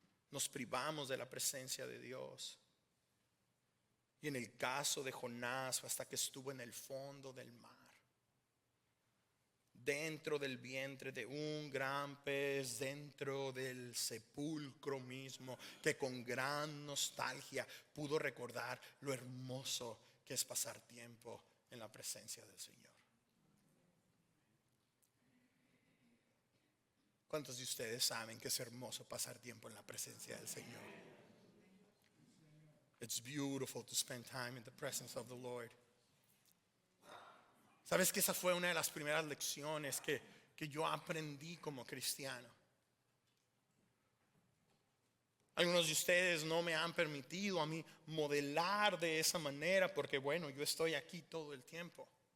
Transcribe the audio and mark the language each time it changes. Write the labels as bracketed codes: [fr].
[es] Nos privamos de la presencia de Dios. Y en el caso de Jonás, hasta que estuvo en el fondo del mar, dentro del vientre de un gran pez, dentro del sepulcro mismo, que con gran nostalgia pudo recordar lo hermoso que es pasar tiempo en la presencia del Señor. ¿Cuántos de ustedes saben que es hermoso pasar tiempo en la presencia del Señor? [en] It's beautiful to spend time in the presence of the Lord. [es] ¿Sabes que esa fue una de las primeras lecciones que yo aprendí como cristiano? Algunos de ustedes no me han permitido a mí modelar de esa manera porque, bueno, yo estoy aquí todo el tiempo.